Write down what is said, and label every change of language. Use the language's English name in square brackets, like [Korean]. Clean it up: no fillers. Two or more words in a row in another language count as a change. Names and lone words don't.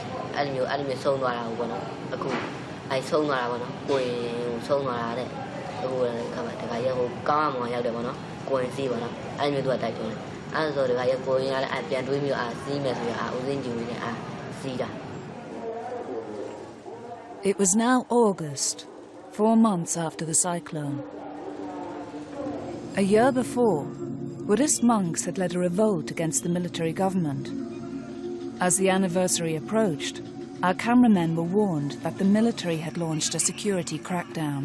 [Burmese] ဆုံးသွားတာပေါ့နော်အခုဆုံးသွားတာပေါ့နော်ကိုယ်ဆုံးသွားတာတဲ့ဟိုခါမှာတခါရဟိုကောင်းအောင်ရောက်တယ်ပေါ့နော်ကိုယ်စီးပေါ့နော်အဲ့လိုမျိုးသူကတိုက်တွန်းတယ်အဲ့ဆိုတခါရကိုယ်ရလည်းပြန်တွေးမျိုးစီးမယ်ဆိုရင်ဦးစင်းကြည့်နေစီးတာ [English] It was now August, 4 months after the cyclone. A year before, Buddhist monks had led a revolt against the military government. As the anniversary approached, our cameramen were warned that the military had launched a security crackdown.